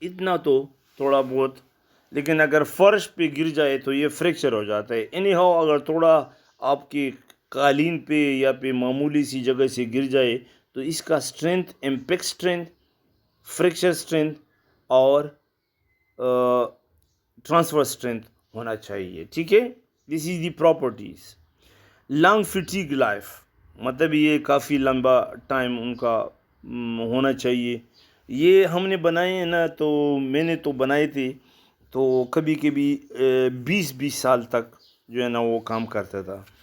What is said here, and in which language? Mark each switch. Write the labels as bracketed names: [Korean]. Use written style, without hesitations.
[Urdu] اتنا تو تھوڑا بہت, لیکن اگر فرش پہ گر جائے تو یہ فریکچر ہو جاتا ہے. اینی ہاؤ اگر تھوڑا آپ کی قالین پہ یا پہ معمولی سی جگہ سے گر جائے تو اس کا strength, impact strength, fracture strength اور ٹرانسفر اسٹرینتھ ہونا چاہیے. ٹھیک ہے, [English] This is the properties. [Urdu] Long fatigue life, مطلب یہ کافی لمبا ٹائم ان کا ہونا چاہیے. یہ ہم نے بنائے ہیں نا, تو میں نے تو بنائے تھے, تو کبھی 20 سال تک جو ہے نا وہ کام کرتا تھا.